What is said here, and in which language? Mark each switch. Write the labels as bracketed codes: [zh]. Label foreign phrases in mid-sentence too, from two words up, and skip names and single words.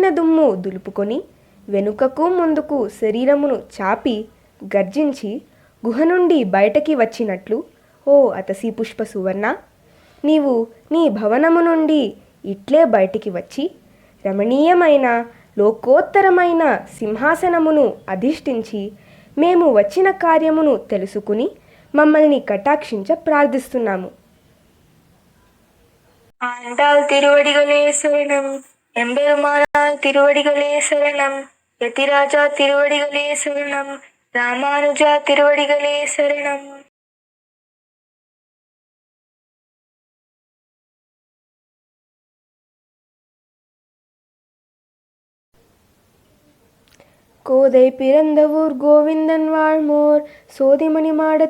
[te] దుమ్ము దులుపుకొని వెనుకకు ముందుకు శరీరమును చాపి గర్జించి గుహ నుండి బయటకి వచ్చినట్లు, ఓ అతసి పుష్ప సువర్ణ, నీవు నీ భవనము నుండి ఇట్లే బయటికి వచ్చి రమణీయమైన లోకోత్తరమైన సింహాసనమును అధిష్ఠించి మేము వచ్చిన కార్యమును తెలుసుకుని మమ్మల్ని కటాక్షించ ప్రార్థిస్తున్నాము. [ta] ஆண்டாள் திருவடிகளே சரணம். எம்பெருமானார் திருவடிகளே சரணம். யதிராஜா திருவடிகளே சரணம். ராமானுஜா திருவடிகளே சரணம். கோதை பிறந்த ஊர் கோவிந்தன் வாழ்மோர் சோதிமணி மாடத்